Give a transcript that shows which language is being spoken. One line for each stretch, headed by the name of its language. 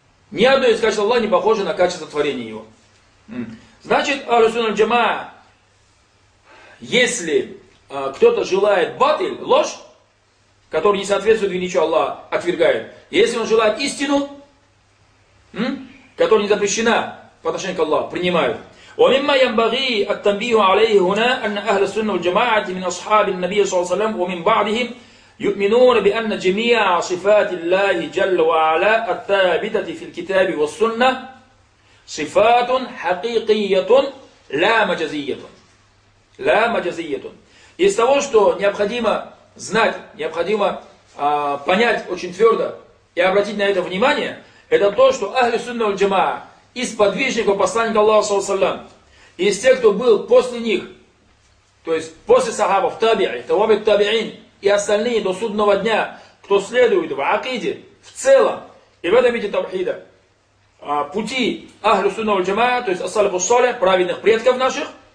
Russian: Ни одно из качеств Аллаха не похоже на качество творения Его. Значит, Ар-Суна Джамаа, если кто-то желает батыль, ложь, которая не соответствует величию Аллаха, отвергает. Если он желает истину, которая не запрещена по отношению к Аллаху, принимают.
Arabic: ومما ينبغي التنبيه عليه هنا أن أهل السنة والجماعة من أصحاب النبي صلى الله عليه وسلم ومن بعدهم يؤمنون بأن جميع صفات الله جل وعلا الثابتة في الكتاب والسنة صفات حقيقية لا مجازية لا مجازية.
Russian: Из того, что необходимо знать, необходимо понять очень твердо и обратить на это внимание, это то, что أهل السنة والجماعة из подвижников посланника Аллаха, саллаллаху алейхи ва саллям, из тех, кто был после них, то есть после сахабов, таби'и, тавабит таби'ин, и остальные до судного дня, кто следует в акиде, в целом, и в этом виде тавхида, пути ахлю сунна валь джамаа, то есть ас-саляфу ас-салих, праведных предков наших,